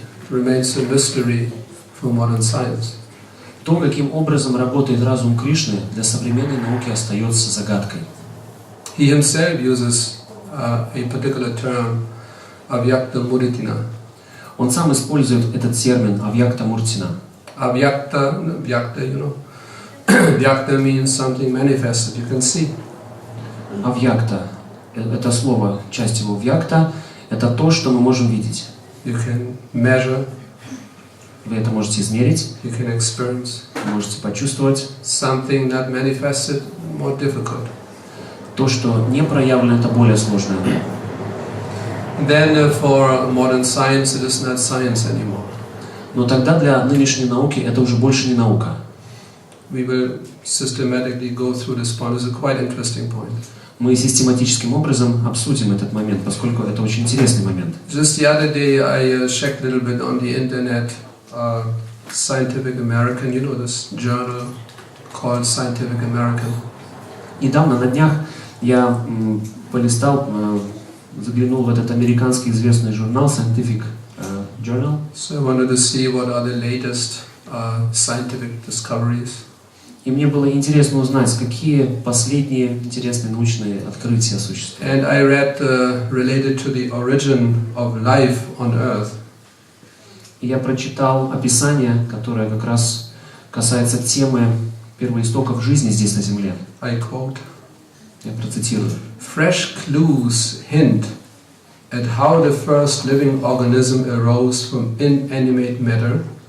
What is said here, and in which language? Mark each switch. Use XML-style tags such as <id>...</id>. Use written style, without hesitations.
<en>remains a mystery for modern science.</en> <ru>То, каким образом работает разум Кришны, для современной науки остается загадкой.</ru> <en>He himself uses a particular term, avyakta muritina.</en> <ru>Он сам использует этот термин авьякта муртина.</ru> <en>Avyakta, you know, vyakta means something manifested, you can see.</en> <ru>Авьякта – это слово, часть его вьякта – это то, что мы можем видеть.</ru> <en>You can measure.</en> <ru>Вы это можете измерить,</ru> <en>You can experience.</en> <ru>вы можете почувствовать.</ru> <en>Something not manifested, more difficult.</en> <ru>То, что не проявлено, это более сложное.</ru> <en>Then for modern science, it is not science anymore.</en> <ru>Но тогда для нынешней науки это уже больше не наука.</ru> <en>We will systematically go through this point. It's a quite interesting point.</en> <ru>Мы систематическим образом обсудим этот момент, поскольку это очень интересный момент.</ru> <en>Just the other day, I checked a little bit on the internet. Scientific American, you know this journal called Scientific American.</en> <ru>Недавно, на днях, я полистал, заглянул в этот американский известный журнал Scientific Journal.</ru> <en>So I wanted to see what are the latest scientific discoveries.</en> <ru>И мне было интересно узнать, какие последние интересные научные открытия существуют.</ru> <en>And I read related to the origin of life on Earth.</en> <ru>И я прочитал описание, которое как раз касается темы первоистоков жизни здесь на Земле.</ru> <en>I quote.</en> <ru>Я процитирую.</ru> <en>Fresh clues hint at how the first living organism arose from inanimate matter.</en>